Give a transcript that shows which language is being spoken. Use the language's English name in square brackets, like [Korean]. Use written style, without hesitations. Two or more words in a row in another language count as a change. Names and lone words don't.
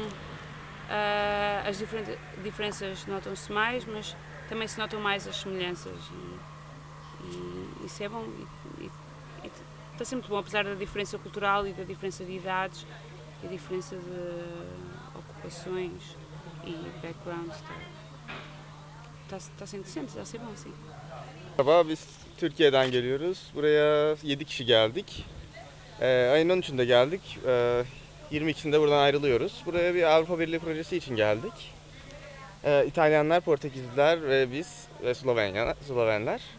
[Portuguese] as diferenças notam-se mais, mas também se notam mais as semelhanças e isso é bom e está sempre bom, apesar da diferença cultural e da diferença de idades e da diferença de ocupações e backgrounds. Está sendo interessante, está a ser bom, sim. [Turkish] Merhaba, biz Türkiye'den geliyoruz. Buraya 7 kişi geldik. Ayın 13'ünde geldik. 22'sinde buradan ayrılıyoruz. Buraya bir Avrupa Birliği projesi için geldik. İtalyanlar, Portekizliler ve biz ve Slovenler.